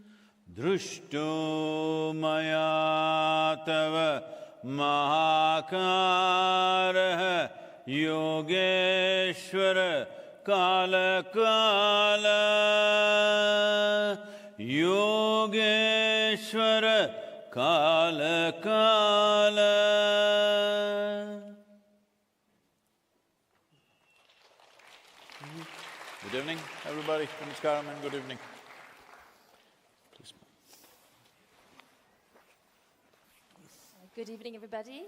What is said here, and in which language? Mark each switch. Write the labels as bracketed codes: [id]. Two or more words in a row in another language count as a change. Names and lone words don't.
[sa] दृष्टो मया तव महाकारः योगेश्वर काल काल योगेश्वर काल काल. [en] Good evening, everybody. Namaskaram and good evening. Please. Good evening, everybody.